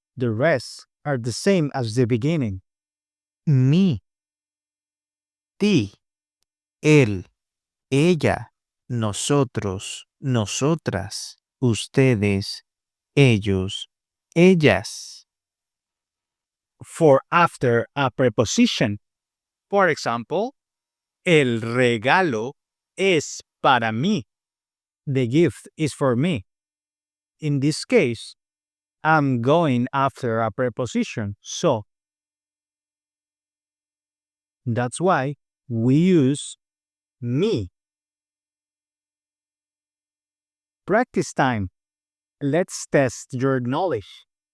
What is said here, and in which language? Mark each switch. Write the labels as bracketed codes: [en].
[en] The rest are the same as the beginning. [es] Mi, ti, él, ella, nosotros, nosotras, ustedes, ellos, ellas. [en] For after a preposition. For example, [es] el regalo es para mí. [en] The gift is for me. In this case, I'm going after a preposition, so that's why we use me. Practice time. Let's test your knowledge.